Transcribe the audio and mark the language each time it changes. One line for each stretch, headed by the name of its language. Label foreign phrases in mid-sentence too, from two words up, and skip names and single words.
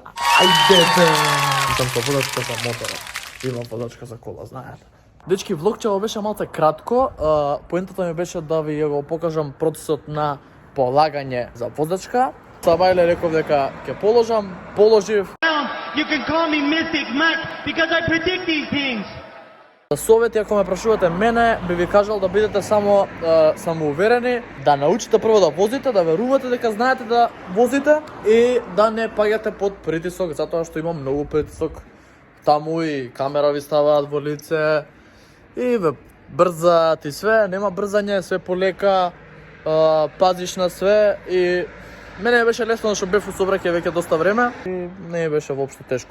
Macedonian: Ајдете! Сум со возачка за мотора. Имам возачка за кола, знаете. Дечки, влогчево беше малце кратко. Поентата ми беше да ви го покажам процесот на полагање за возачка. Сабајле реков дека ќе положив.
English: You can call me Mystic Mac because I predict these things.
Macedonian: Совети, ако ме прашувате мене, би ви кажал да бидете само самоуверени, да научите прво да возите, да верувате дека знаете да возите и да не паѓате под притисок, затоа што има многу притисок. Таму и камера ви ставаат во лице и ве брзаат и све, нема брзање, све полека, пазиш на све и мене беше лесно што бев у сообраќај веќе доста време и не беше воопшто тешко.